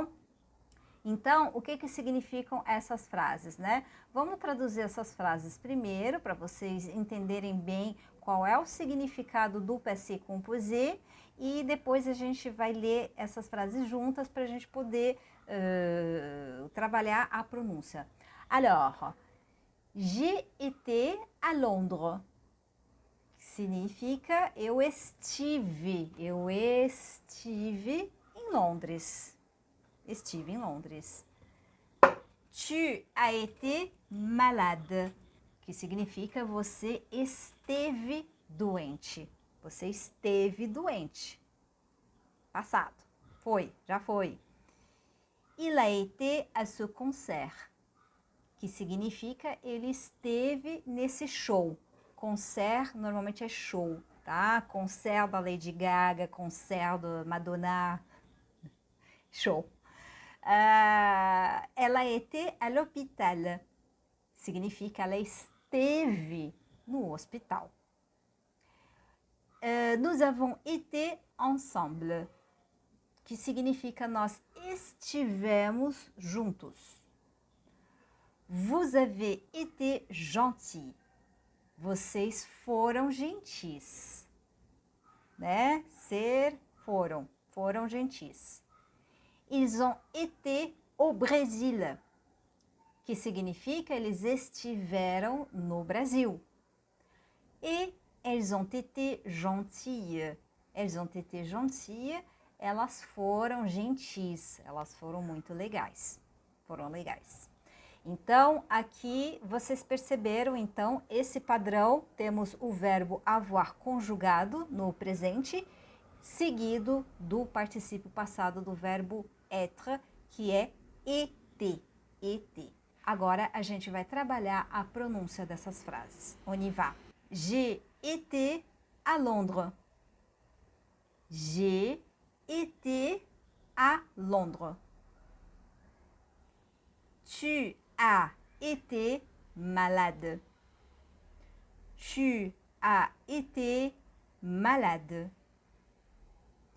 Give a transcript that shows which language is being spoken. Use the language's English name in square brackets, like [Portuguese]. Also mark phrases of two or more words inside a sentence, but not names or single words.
[Portuguese] Então, o que significam essas frases, né? Vamos traduzir essas frases primeiro, para vocês entenderem bem qual é o significado do [French] passé composé, [Portuguese] e depois a gente vai ler essas frases juntas para a gente poder trabalhar a pronúncia. [French] Alors, j'ai été à Londres. [Portuguese] Significa eu estive em Londres. Estive em Londres. [French] Tu as été malade, [Portuguese] que significa você esteve doente. Você esteve doente. Passado. Foi, já foi. [French] Il a été à ce concert, [Portuguese] que significa ele esteve nesse show. Concert normalmente é show, tá? Concert da Lady Gaga, concert da Madonna, show. [French] Ela était à l'hôpital, [Portuguese] significa ela esteve no hospital. [French] Nous avons été ensemble, [Portuguese] que significa nós estivemos juntos. [French] Vous avez été gentil. [Portuguese] Vocês foram gentis, né? Foram gentis. [French] Ils ont été au Brésil, [Portuguese] que significa eles estiveram no Brasil. [French] E elles ont été gentilles. Elles ont été gentilles, [Portuguese] elas foram gentis, elas foram muito legais. Foram legais. Então, aqui vocês perceberam, então, esse padrão, temos o verbo avoir conjugado no presente, seguido do particípio passado do verbo être, que é [French] été, été. [Portuguese] Agora, a gente vai trabalhar a pronúncia dessas frases. [French] On y va. J'ai été à Londres. J'ai été à Londres. Tu as été malade. Tu as été malade.